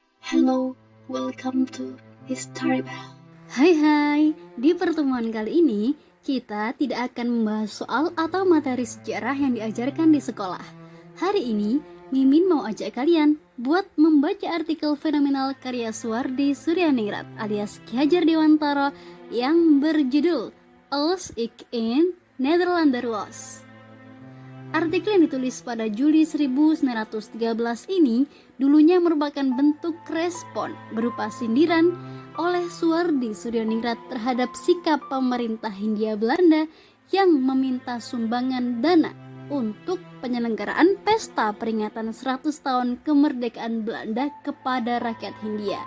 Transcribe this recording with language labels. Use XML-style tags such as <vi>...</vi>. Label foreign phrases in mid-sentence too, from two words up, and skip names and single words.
<en>Hello, welcome to History Bell.</en> <id>Hai, di pertemuan kali ini kita tidak akan membahas soal atau materi sejarah yang diajarkan di sekolah. Hari ini, Mimin mau ajak kalian buat membaca artikel fenomenal karya Suwardi Suryaningrat alias Ki Hajar Dewantara yang berjudul Als ik in Nederlander was. Artikel yang ditulis pada Juli 1913 ini dulunya merupakan bentuk respon berupa sindiran oleh Suwardi Suryaningrat terhadap sikap pemerintah Hindia Belanda yang meminta sumbangan dana untuk penyelenggaraan pesta peringatan 100 tahun kemerdekaan Belanda kepada rakyat Hindia.</id>